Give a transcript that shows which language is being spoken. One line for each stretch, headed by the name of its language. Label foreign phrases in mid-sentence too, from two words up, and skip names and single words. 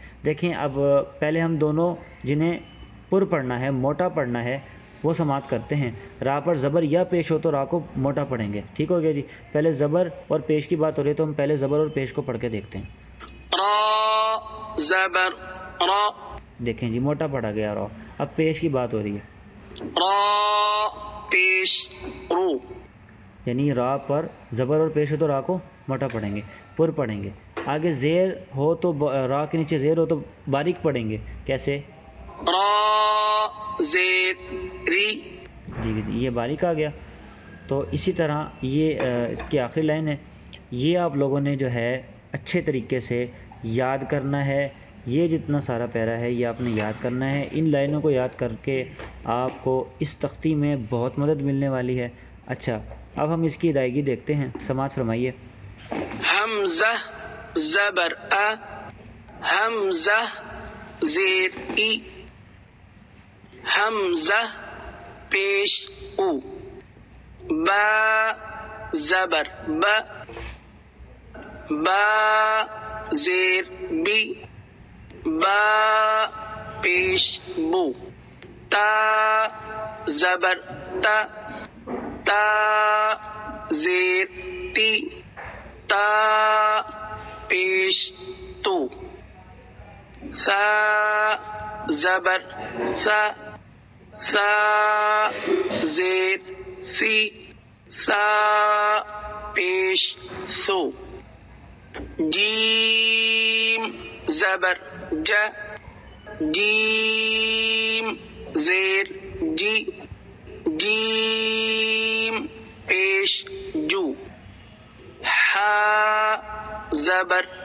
Urdu: دیکھیں اب پہلے ہم دونوں جنہیں پر پڑھنا ہے, موٹا پڑھنا ہے, وہ سماعت کرتے ہیں. را پر زبر یا پیش ہو تو را کو موٹا پڑھیں گے. ٹھیک ہو گیا جی. پہلے زبر اور پیش کی بات ہو رہی ہے تو ہم پہلے زبر اور پیش کو پڑھ کے دیکھتے ہیں. را زبر را, دیکھیں جی موٹا پڑھا گیا را. اب پیش کی بات ہو رہی ہے. را پیش رو, یعنی را پر زبر اور پیش ہو تو را کو موٹا پڑھیں گے, پر پڑھیں گے. آگے زیر ہو تو را کے نیچے زیر ہو تو باریک پڑھیں گے. کیسے؟ را زیر ری, جی یہ باریک آ گیا. تو اسی طرح یہ اس کی آخری لائن ہے. یہ آپ لوگوں نے جو ہے اچھے طریقے سے یاد کرنا ہے. یہ جتنا سارا پیرا ہے یہ آپ نے یاد کرنا ہے. ان لائنوں کو یاد کر کے آپ کو اس تختی میں بہت مدد ملنے والی ہے. اچھا اب ہم اس کی ادائیگی دیکھتے ہیں. سماعت فرمائیے. حمزہ زبر حمزہ زیر ای, حمزہ پیش او, با زبر با زیر بی, با پیش بو, تا زبر تا زیر تی, تا پیش تو, ثا زبر ثا زیر سی, ثا پیش سو, جیم زبر جیم زیر جی, جیم پیش جو, ہا زبر